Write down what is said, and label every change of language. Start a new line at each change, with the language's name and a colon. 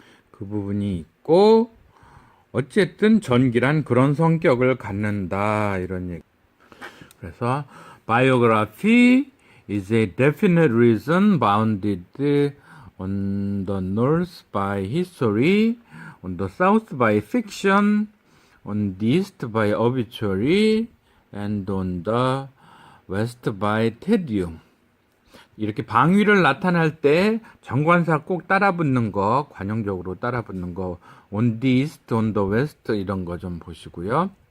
Korean: 그 부분이 있고, 어쨌든 전기란 그런 성격을 갖는다 이런 얘기.
English: 그래서 biography is a definite reason bounded on the north by history, on the south by fiction, on the east by obituary, and on the west by tedium.
Korean: 이렇게 방위를 나타낼 때 정관사 꼭 따라붙는 거, 관용적으로 따라붙는 거,
English: on the east, on the west
Korean: 이런 거 좀 보시고요.